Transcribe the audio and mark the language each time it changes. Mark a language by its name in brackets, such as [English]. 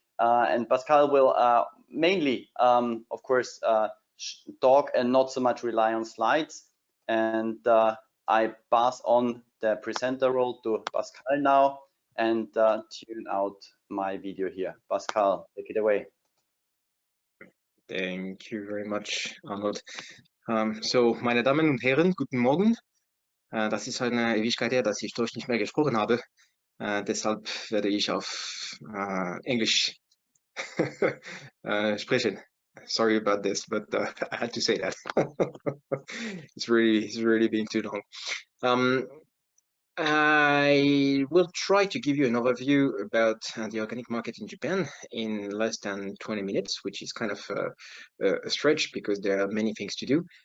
[English] And Pascal will mainly, of course, talk and not so much rely on slides. And I pass on the presenter role to Pascal now and tune out my video here. Pascal, take it away. Thank you very much, Arnold. [German] So, meine Damen und Herren, guten Morgen. Das ist eine Ewigkeit her, dass ich Deutsch nicht mehr gesprochen habe. Deshalb werde ich auf Englisch sprechen. [English] Sorry about this, but I had to say that. It's really been too long. I will try to give you an overview about the organic market in Japan in less than 20 minutes, which is kind of a stretch because there are many things to do.